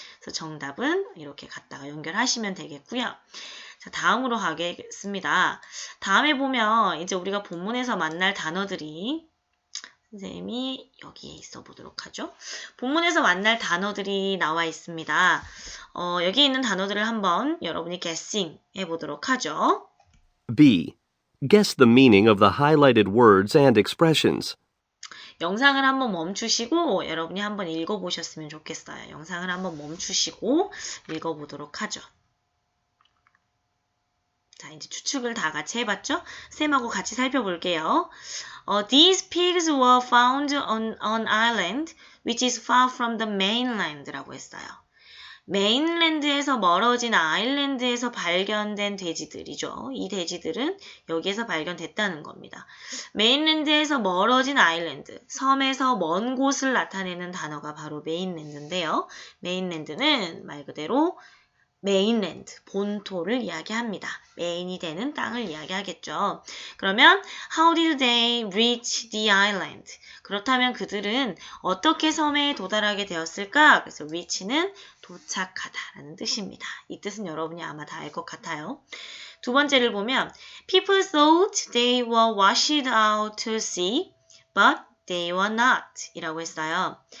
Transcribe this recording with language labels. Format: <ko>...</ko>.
<ko>그래서 정답은 이렇게 갖다가 연결하시면 되겠고요. 자, 다음으로 가겠습니다. 다음에 보면 이제 우리가 본문에서 만날 단어들이 선생님이 여기에 있어 보도록 하죠. 본문에서 만날 단어들이 나와 있습니다. 여기 있는 단어들을 한번 여러분이 guessing 해보도록 하죠. B.</ko> <en>Guess the meaning of the highlighted words and expressions.</en> <ko>영상을 한번 멈추시고 여러분이 한번 읽어보셨으면 좋겠어요. 영상을 한번 멈추시고 읽어보도록 하죠. 자, 이제 추측을 다 같이 해봤죠? 쌤하고 같이 살펴볼게요.</ko> <en>These pigs were found on an island which is far from the mainland 라고 했어요.</en> <ko>메인랜드에서 멀어진 아일랜드에서 발견된 돼지들이죠. 이 돼지들은 여기에서 발견됐다는 겁니다. 메인랜드에서 멀어진 아일랜드, 섬에서 먼 곳을 나타내는 단어가 바로 메인랜드인데요. 메인랜드는 말 그대로 메인랜드, 본토를 이야기합니다. 메인이 되는 땅을 이야기하겠죠.</ko> <en>그러면 How did they reach the island?</en> <ko>그렇다면 그들은 어떻게 섬에 도달하게 되었을까? 그래서 reach는 도착하다라는 뜻입니다. 이 뜻은 여러분이 아마 다 알 것 같아요.</ko> <en>두 번째를 보면 People thought they were washed out to sea, but they were not 이라고 했어요.</en>